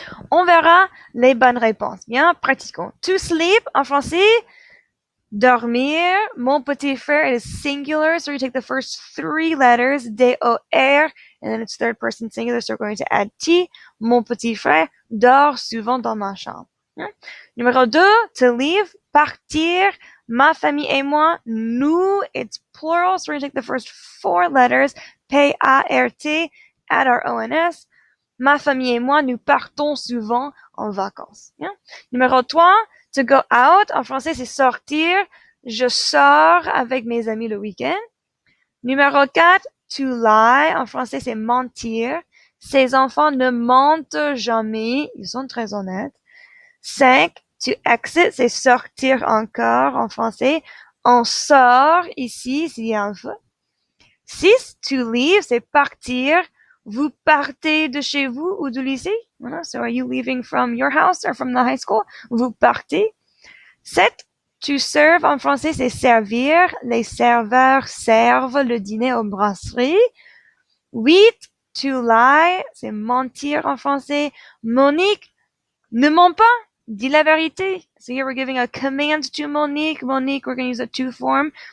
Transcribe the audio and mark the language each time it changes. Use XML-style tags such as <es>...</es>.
<fr>On verra les bonnes réponses. Bien, pratiquons.</fr> <en>To sleep,</en> <fr>en français, dormir. Mon petit frère</fr> <en>is singular, so we take the first 3 letters, D-O-R, and then it's third person singular, so we're going to add T.</en> <fr>Mon petit frère dort souvent dans ma chambre. Numéro 2,</fr> <en>to leave, partir.</en> <fr>Ma famille et moi, nous,</fr> <en>it's plural, so we're going to take the first 4 letters, P-A-R-T, add our O-N-S.</en> <fr>Ma famille et moi, nous partons souvent en vacances. Yeah? Numéro 3,</fr> <en>to go out,</en> <fr>en français, c'est sortir. Je sors avec mes amis le week-end. Numéro 4,</fr> <en>to lie,</en> <fr>en français, c'est mentir. Ces enfants ne mentent jamais. Ils sont très honnêtes. 5,</fr> <en>to exit,</en> <fr>c'est sortir encore, en français. On sort ici, s'il y a un feu. 6,</fr> <en>to leave,</en> <fr>c'est partir. Vous partez de chez vous ou du lycée?</fr> <en>So are you leaving from your house or from the high school?</en> <fr>Vous partez. 7,</fr> <en>to serve,</en> <fr>en français, c'est servir. Les serveurs servent le dîner aux brasseries. 8,</fr> <en>to lie,</en> <fr>c'est mentir en français. Monique, ne mens pas, dis la vérité.</fr> <en>So here we're giving a command to Monique. Monique, we're going to use a to form.</en>